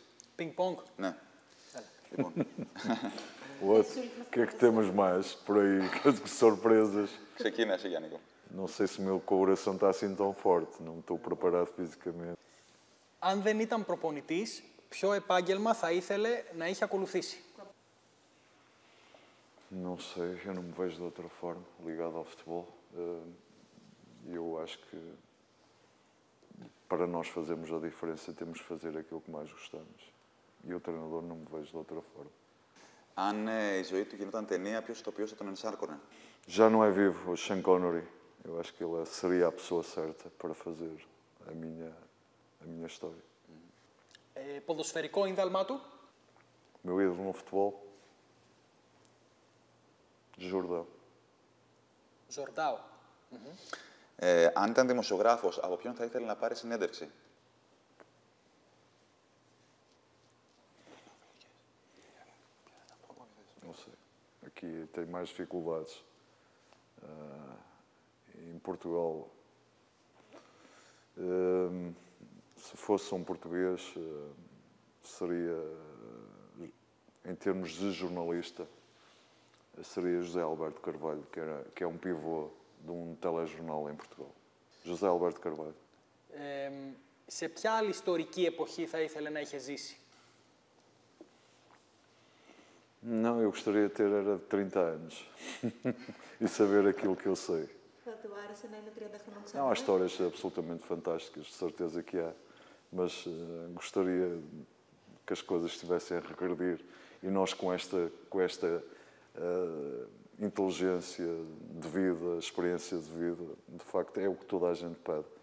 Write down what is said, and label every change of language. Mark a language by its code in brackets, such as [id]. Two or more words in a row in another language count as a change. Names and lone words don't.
[el] Πινκ-πονγκ. Ναι. Λοιπόν. [pt] O que é que temos mais por aí? Que surpresas. [el] Ξεκίνα εσύ, Γιάννικο. [pt] Não sei se o meu coração está assim tão forte, não estou preparado fisicamente. [el] Αν δεν ήταν προπονητής, ποιο επάγγελμα θα ήθελε να είχε ακολουθήσει? [pt] Não sei, eu não me vejo de outra forma ligado ao futebol. Eu acho que para nós fazermos a diferença temos que fazer aquilo que mais gostamos. E o treinador não me vejo de outra forma. [el] Αν η ζωή του γινόταν ταινία, ποιος ηθοποιός θα τον ενσάρκωνε? [pt] Já não é vivo o Sean Connery. Eu acho que ele seria a pessoa certa para fazer a minha história. [el] Ποδοσφαιρικό ίνδαλμά του? [pt] Meu ídolo no futebol? Jordão. [el] Ζορντάο. Αν ήταν δημοσιογράφος, από ποιον θα ήθελε να πάρει συνέντευξη? [pt] Não sei. Aqui tem mais dificuldades. Em Portugal, se fosse um português, seria, em termos de jornalista, seria José Alberto Carvalho, que é um pivô de um telejornal em Portugal. José Alberto Carvalho. [el] Σε ποια άλλη ιστορική εποχή θα ήθελε να είχε ζήσει? [pt] Não, eu gostaria de ter era de 30 anos e saber aquilo que eu sei. Não, há histórias absolutamente fantásticas, de certeza que há, mas gostaria que as coisas estivessem a regredir e nós com esta inteligência de vida, experiência de vida, de facto é o que toda a gente pede.